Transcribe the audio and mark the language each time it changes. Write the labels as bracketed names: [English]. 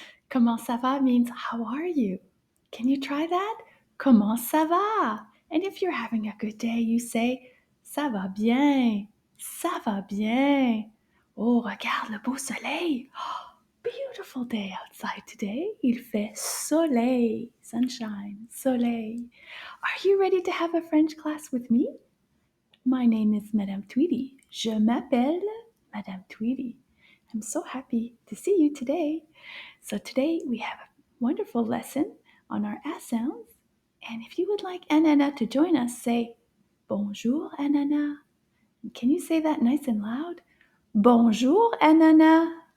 [French] Comment ça va [English] means how are you? Can you try that? [French] Comment ça va? [English] And if you're having a good day, you say [French] ça va bien. Ça va bien. Oh, regarde le beau soleil. [English] Oh, beautiful day outside today. [French] Il fait soleil, sunshine, soleil. [English] Are you ready to have a French class with me? My name is Madame Tweedy. [French] Je m'appelle Madame Tweedy. [English] I'm so happy to see you today. So today we have a wonderful lesson on our S sounds. And if you would like Ananas to join us, say [French] Bonjour Ananas. [English] Can you say that nice and loud? [French] Bonjour Ananas.